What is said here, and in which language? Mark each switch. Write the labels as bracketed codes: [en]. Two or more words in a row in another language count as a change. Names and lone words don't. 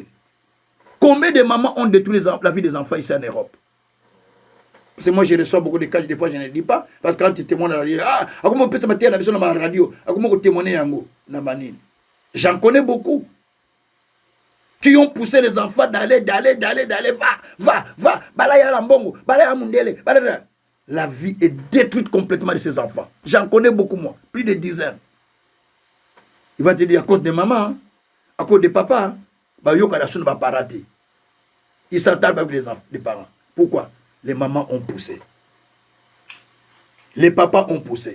[fr] Combien de mamans ont détruit la vie des enfants ici en Europe? Parce que moi je reçois beaucoup de cas, des fois je ne dis pas, parce que quand tu témoignes à la radio, ah, comment on peut se mettre à la radio, comment on témoigne à la j'en connais beaucoup. Qui ont poussé les enfants d'aller, va, [ln] balaya lambongo, balaya mundele, balaya. [fr] La vie est détruite complètement de ces enfants. J'en connais beaucoup, moi. Plus de dizaines. Il va te dire à cause de maman, à cause de papa, il va pas rater. Ils s'entendent avec les parents. Pourquoi? Les mamans ont poussé. Les papas ont poussé.